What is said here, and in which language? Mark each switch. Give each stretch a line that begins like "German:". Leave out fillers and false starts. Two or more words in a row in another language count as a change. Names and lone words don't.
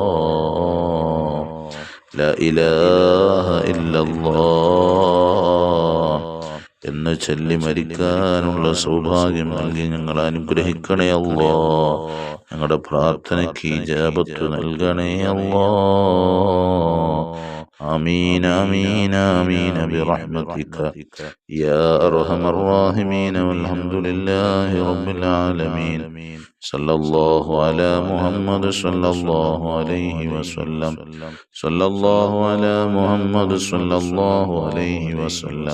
Arabic: لا إله إلا الله
Malayalam: എന്ന് ചൊല്ലി മരിക്കാനുള്ള സൗഭാഗ്യം നൽകി ഞങ്ങളെ അനുഗ്രഹിക്കണേ അല്ലാ. ഞങ്ങളുടെ പ്രാർത്ഥനയ്ക്ക് ഇജാബത്ത് നൽകണേ അല്ലാ.
Arabic: آمين آمين آمين برحمتك يا أرحم الراحمين. والحمد لله رب العالمين. صلى الله على محمد صلى الله عليه وسلم. صلى الله على محمد صلى الله عليه وسلم.